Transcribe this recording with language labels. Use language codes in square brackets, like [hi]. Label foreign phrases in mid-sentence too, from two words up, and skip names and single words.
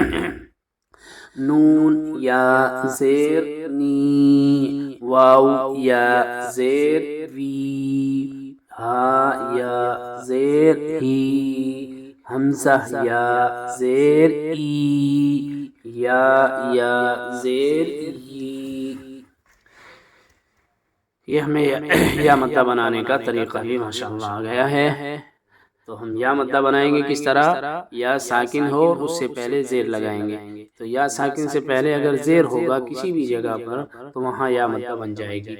[ur] نون یا زیر نی، واو یا زیر وی، ہا یا زیر ہی، حمزہ یا زیر ای، یا زیر ی۔ یہ ہمیں یا مدہ بنانے کا طریقہ بھی ماشاءاللہ آ گیا ہے۔ تو ہم یا مدہ بنائیں گے کس طرح؟ یا ساکن ہو اور اس سے پہلے زیر لگائیں گے، تو یا ساکن سے پہلے اگر زیر ہوگا کسی بھی جگہ پر تو وہاں یا مدہ بن جائے گی۔